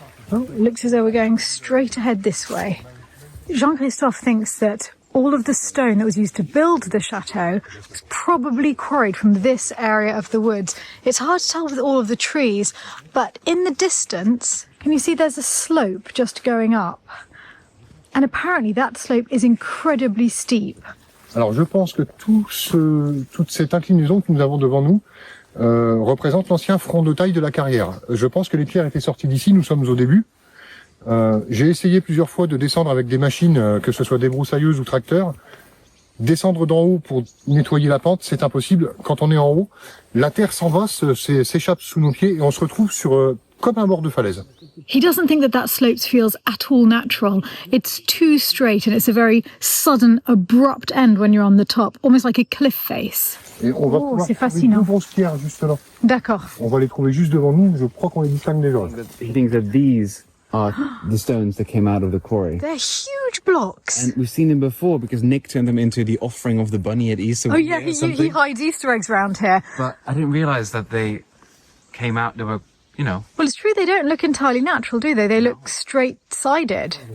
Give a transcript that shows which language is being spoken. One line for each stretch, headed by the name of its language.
English: Oh, it looks as though we're going straight ahead this way. Jean-Christophe thinks that all of the stone that was used to build the chateau was probably quarried from this area of the woods. It's hard to tell with all of the trees, but in the distance, can you see there's a slope just going up? And apparently that slope is incredibly steep.
French: Alors je pense que toute cette inclinaison que nous avons devant nous représente l'ancien front de taille de la carrière. Je pense que les pierres étaient sorties d'ici, nous sommes au début. J'ai essayé plusieurs fois de descendre avec des machines, que ce soit débroussailleuses ou tracteurs. Descendre d'en haut pour nettoyer la pente, c'est impossible. Quand on est en haut, la terre s'envasse, s'échappe sous nos pieds et on se retrouve sur comme un bord de falaise. He doesn't think that slope feels at all natural. It's too straight and it's a very sudden, abrupt end when you're on the top, almost like a cliff face. Et on va pouvoir c'est trouver fascinant. deux grosses pierres juste là. D'accord. On va les trouver juste devant nous. Je crois qu'on les distingue déjà.
English: He thinks that these are the stones that came out of the quarry. They're huge blocks. And we've seen them before because Nick turned them into the offering of the bunny at Easter. Oh yeah, he hides Easter eggs around here. But I didn't realise that they came out, they were, you know. Well, it's true they don't look entirely natural, do they? They look straight-sided.